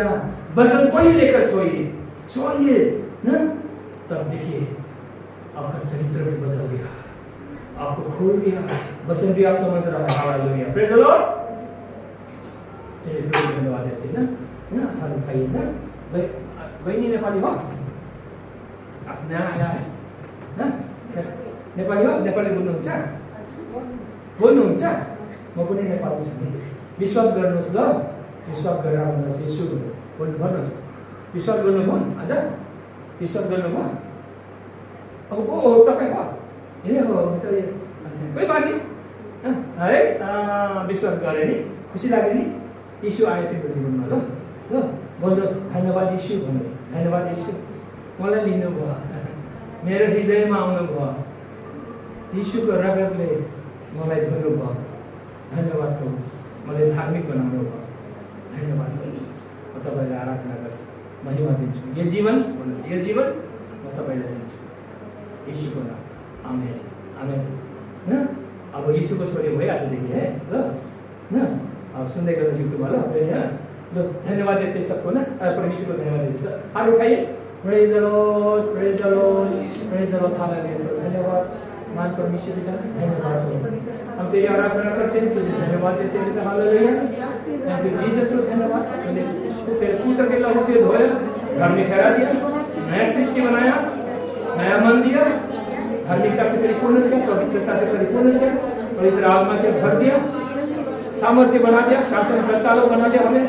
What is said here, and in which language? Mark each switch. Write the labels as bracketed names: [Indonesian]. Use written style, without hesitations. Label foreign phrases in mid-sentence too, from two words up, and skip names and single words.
[Hindi] वचन को ही लेकर सोइए ना, तब देखिए आपका चरित्र भी बदल गया, आपको खोल गया, वचन भी आप समझ रहा है। हालेलुया, [English] praise the Lord. [Hindi] चलिए धन्यवाद देते हैं ना, हाथ उठाइए ना। बहनी नेपाली हो, आप नया आया है ना, [Nepali] नेपाली हो, नेपाली बोल्नुहुन्छ? म पनि नेपाली छु। विश्वास गर्नुहोस् ल, विश्वास गरेर भन्नुहोस्, यीशु भन्नुहोस्, विश्वास गर्नुभयो? आज विश्वास गर्नुभयो? अब ओ तपाईँ हो, ए हो, [Hindi] कोही बात नहीं है, [Nepali] विश्वास गरे नि, खुसी लाग्यो नि, यीशु आयो तिम्रो जीवनमा। ल भन्नुहोस्, धन्यवाद यीशु भन्नुहोस्, धन्यवाद यीशु, मलाई लिनुभयो, मेरो हृदयमा आउनुभयो, यीशुको रगतले मलाई धुनुभयो, धन्यवाद प्रभु, मलाई धार्मिक बनाउनु भयो। धन्यवाद म तपाईँलाई आराधना गर्छु, महिमा दिन्छु। यो जीवन भन्नुहोस्, यो जीवन म तपाईँलाई दिन्छु यीशुको नाम। आमेन आमेन। न अब यीशुको छोरी भयो आजदेखि है ल न। अब सुन्दै गर्नु युट्युबमा ल यहाँ ल। [Hindi] धन्यवाद देते सबको ना, परमेश्वर को धन्यवाद देते। हाथ उठाइए। [English] Praise the Lord, praise the Lord, praise the Lord. [Hindi] हालेलुया। धन्यवाद मान परमेश्वर पिता, धन्यवाद। हम तेरी आराधना करते हैं, तुझे धन्यवाद देते हैं। हालेलुया। [English] Thank you Jesus, [Hindi] को धन्यवाद। तू तेरे पुत्र के लहू से धोया, घर में ठहरा दिया, नया सृष्टि बनाया, नया मन दिया, धार्मिकता से परिपूर्ण किया, पवित्रता से परिपूर्ण किया, पवित्र आत्मा से भर दिया, सामर्थ्य बना दिया, शासन करता लोग बना दिया हमें।